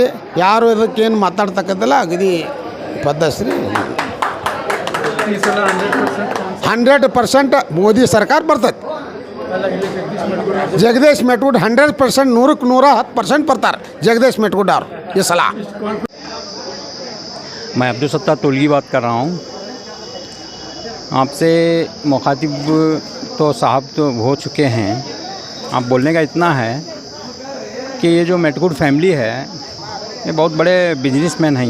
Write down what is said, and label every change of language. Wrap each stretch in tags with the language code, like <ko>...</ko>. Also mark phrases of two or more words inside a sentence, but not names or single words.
<kn>ಯಾರು ಇದಕ್ಕೇನು ಮಾತಾಡ್ತಕ್ಕದ್ದಿಲ್ಲ. ಅಗದಿ ಪದ್ಧತಿ 100% ಮೋದಿ ಸರ್ಕಾರ ಬರ್ತೈತಿ. ಜಗದೀಶ್ ಮೆಟ್ಟಗುಡ್ಡ 100% 100ಕ್ಕೆ 110% ಬರ್ತಾರೆ ಜಗದೀಶ್ ಮೆಟ್ಟಗುಡ್ಡ ಅವರು ಈ ಸಲ.</kn> <hi>मैं अब्दुल सत्तार तोलगी बात कर रहा हूँ। आपसे मुखातिब तो साहब तो हो चुके हैं। आप बोलने का इतना है कि ये जो मेटगुड फैमिली है ये बहुत बड़े बिजनेसमैन हैं।</hi>